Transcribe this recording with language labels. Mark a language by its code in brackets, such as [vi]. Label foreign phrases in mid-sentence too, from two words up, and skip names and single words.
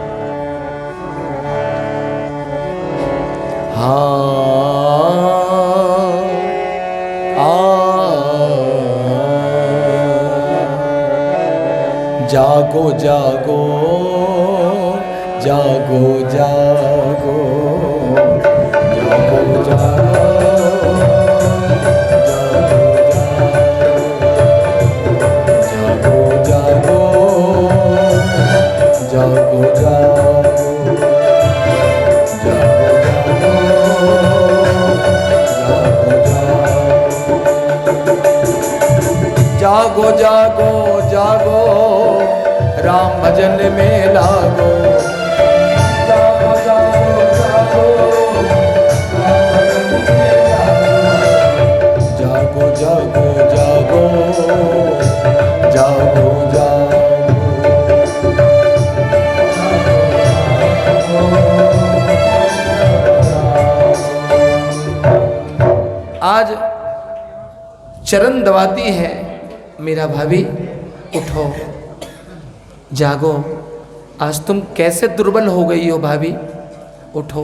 [hi] जागो जागो जागो जागो जागो जागो जागो जागो जागो जागो जागो राम भजन में लागो। जागो जागो जागो जागो जागो जागो जागो। आज चरण दबाती है मीरा भाभी, उठो जागो, आज तुम कैसे दुर्बल हो गई हो भाभी, उठो।